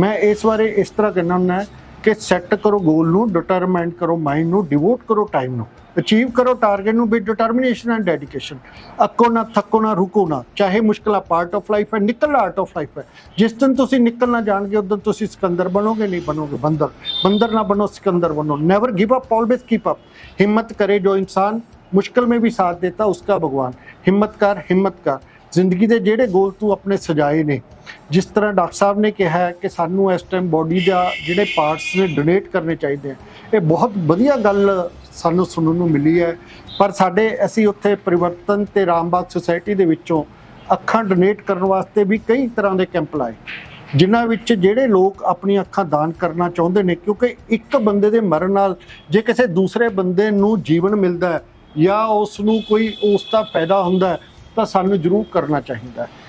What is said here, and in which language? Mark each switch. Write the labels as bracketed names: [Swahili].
[Punjabi] ਮੈਂ ਇਸ ਬਾਰੇ ਇਸ ਤਰ੍ਹਾਂ ਕਹਿਣਾ ਹੁੰਦਾ ਕਿ ਸੈੱਟ ਕਰੋ ਗੋਲ ਨੂੰ, ਡਿਟਰਮਾਈਨ ਕਰੋ ਮਾਈਂਡ ਨੂੰ, ਡਿਵੋਟ ਕਰੋ ਟਾਈਮ ਨੂੰ, ਅਚੀਵ ਕਰੋ ਟਾਰਗੇਟ ਨੂੰ [English] With determination and dedication. [Punjabi] ਅੱਕੋ ਨਾ, ਥੱਕੋ ਨਾ, ਰੁਕੋ ਨਾ। ਚਾਹੇ ਮੁਸ਼ਕਿਲਾਂ [English] part of life [Punjabi] ਹੈ, ਨਿਕਲਣਾ [English] art of life [Punjabi] ਹੈ। ਜਿਸ ਦਿਨ ਤੁਸੀਂ ਨਿਕਲਣਾ ਜਾਣਗੇ ਉਸ ਦਿਨ ਤੁਸੀਂ ਸਿਕੰਦਰ ਬਣੋਗੇ, ਨਹੀਂ ਬਣੋਗੇ ਬੰਦਰ। ਬੰਦਰ ਨਾ ਬਣੋ, [Hindi] सिकंदर बनो। [English] Never give up, always keep up. [Hindi] हिम्मत करे जो इंसान मुश्किल में भी साथ देता उसका भगवान। हिम्मत कर, हिम्मत कर। [Punjabi] ਜ਼ਿੰਦਗੀ ਦੇ ਜਿਹੜੇ ਗੋਲ ਤੂੰ ਆਪਣੇ ਸਜਾਏ ਨੇ, ਜਿਸ ਤਰ੍ਹਾਂ ਡਾਕਟਰ ਸਾਹਿਬ ਨੇ ਕਿਹਾ ਹੈ ਕਿ ਸਾਨੂੰ ਇਸ ਟਾਈਮ ਬੋਡੀ ਦਾ ਜਿਹੜੇ ਪਾਰਟਸ ਨੇ ਡੋਨੇਟ ਕਰਨੇ ਚਾਹੀਦੇ ਆ, ਇਹ ਬਹੁਤ ਵਧੀਆ ਗੱਲ ਸਾਨੂੰ ਸੁਣਨ ਨੂੰ ਮਿਲੀ ਹੈ। ਪਰ ਅਸੀਂ ਉੱਥੇ ਪਰਿਵਰਤਨ ਤੇ ਰਾਮਬਾਗ ਸੁਸਾਇਟੀ ਦੇ ਵਿੱਚੋਂ ਅੱਖਾਂ ਡੋਨੇਟ ਕਰਨ ਵਾਸਤੇ ਵੀ ਕਈ ਤਰ੍ਹਾਂ ਦੇ ਕੈਂਪ ਲਾਏ, ਜਿਨ੍ਹਾਂ ਵਿੱਚ ਜਿਹੜੇ ਲੋਕ ਆਪਣੀਆਂ ਅੱਖਾਂ ਦਾਨ ਕਰਨਾ ਚਾਹੁੰਦੇ ਨੇ, ਕਿਉਂਕਿ ਇੱਕ ਬੰਦੇ ਦੇ ਮਰਨ ਨਾਲ ਜੇ ਕਿਸੇ ਦੂਸਰੇ ਬੰਦੇ ਨੂੰ ਜੀਵਨ ਮਿਲਦਾ ਹੈ ਜਾਂ ਉਸ ਨੂੰ ਕੋਈ ਉਸ ਦਾ ਫਾਇਦਾ ਹੁੰਦਾ ਹੈ ਤਾਂ ਸਾਨੂੰ ਜ਼ਰੂਰ ਕਰਨਾ ਚਾਹੀਦਾ।